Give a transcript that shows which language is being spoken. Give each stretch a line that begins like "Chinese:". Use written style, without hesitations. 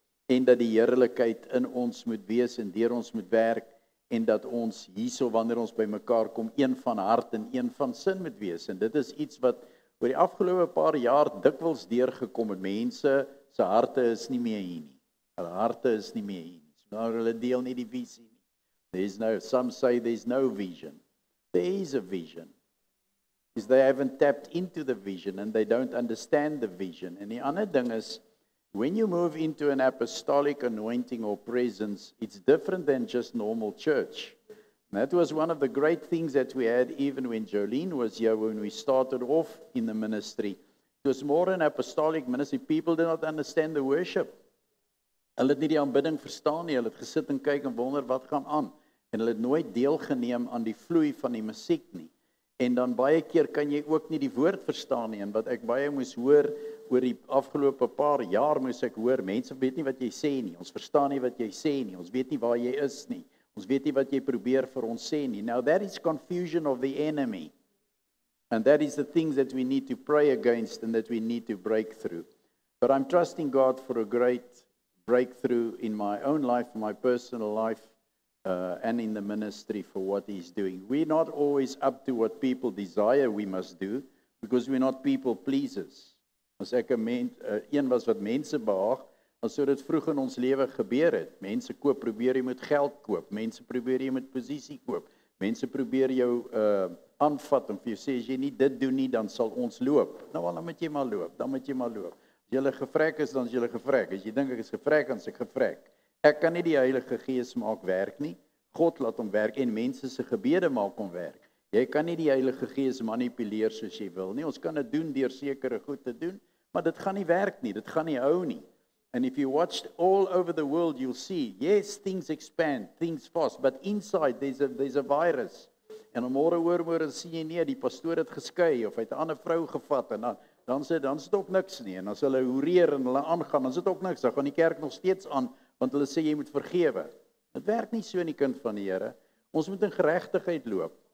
Afrikaans: En dat die heerlikheid in ons moet wees en deur ons moet werk en dat ons hierso wanneer ons by mekaar kom een van hart en een van sin moet wees en dit is iets wat oor die afgelope paar jaar dikwels deurgekom het. Mense se harte is nie meer hier nie. Hulle harte is nie meer hier nie. So nou hulle deel nie die visie nie.
English: Some say there's no vision. There is a vision. Because they haven't tapped into the vision and they don't understand the vision.
Afrikaans: En die ander ding is
English: when you move into an apostolic anointing or presence, it's different than just normal church. And that was one of the great things that we had even when Jolene was here, when we started off in the ministry. It was more an apostolic ministry. People did not understand the worship.
Afrikaans: Hulle het nie die aanbidding verstaan nie. Hulle het gesit en kyk en wonder wat gaan aan. En hulle het nooit deelgeneem aan die vloei van die musiek nie. En dan baie keer kan jy ook nie die woord verstaan nie. En wat ek baie moes hoor oor die afgelope paar jaar moes ek hoor, mense weet nie wat jy sê nie. Ons verstaan nie wat jy sê nie. Ons weet nie waar jy is nie. Ons weet nie wat jy probeer vir ons sê nie.
English: Now that is confusion of the enemy. And that is the things that we need to pray against and that we need to break through. But I'm trusting God for a great breakthrough in my own life, my personal life, and in the ministry for what He's doing. We're not always up to what people desire we must do, because we're not people pleasers.
Afrikaans: As ek een was wat mense behaag, dan sou dit vroeg in ons lewe gebeur het. Mense probeer jy met geld koop, mense probeer jy met posisie koop, mense probeer jou aanvat en vir jou sê, as jy nie dit doen nie, dan sal ons loop. Nou dan moet jy maar loop, dan moet jy maar loop. As jy gevrek is, dan is jy gevrek. As jy dink ek is gevrek, dan is ek gevrek. Ek kan nie die Heilige Gees maak werk nie. God laat hom werk en mense se gebede maak hom werk. Jy kan nie die Heilige Gees manipuleer soos jy wil nie. Ons kan dit doen deur sekere goed te doen, maar dit gaan nie werk nie. Dit gaan nie hou nie.
English: And if you watched all over the world, you'll see, yes, things expand, things fast, but inside there's a virus.
Afrikaans: En môre sien jy nie, die pastoor het geskei, of hy het 'n ander vrou gevat, en dan is dit ook niks nie, en as hulle hoereer en hulle aangaan, dan is dit ook niks, dan gaan die kerk nog steeds aan, want hulle sê jy moet vergewe. Dit werk nie so in die kind van die Here. Ons moet in geregtigheid loop.